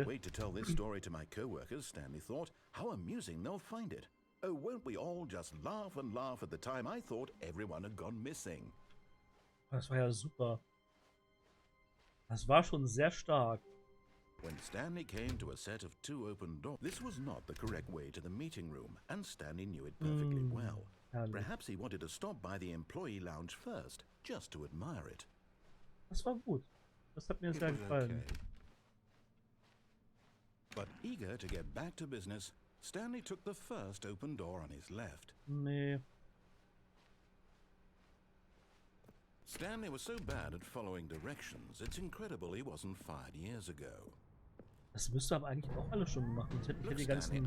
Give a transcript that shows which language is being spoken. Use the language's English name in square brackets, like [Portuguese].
[English] I can't wait to tell this story to my co-workers, Stanley thought. How amusing they'll find it. Oh, won't we all just laugh and laugh at the time I thought everyone had gone missing. [German] Das war ja super. Das war schon sehr stark. [English] When Stanley came to a set of 2 open doors, this was not the correct way to the meeting room, and Stanley knew it perfectly well. Perhaps he wanted to stop by the employee lounge first, just to admire it. [German] Das war gut. Das hat mir sehr gefallen. Okay. [English] But eager to get back to business, Stanley took the first open door on his left. [German] Nee. [English] Stanley was so bad at following directions, it's incredible he wasn't fired years ago. [German] Das müsste aber eigentlich auch alle schon machen. Sonst hätte ich ja die ganzen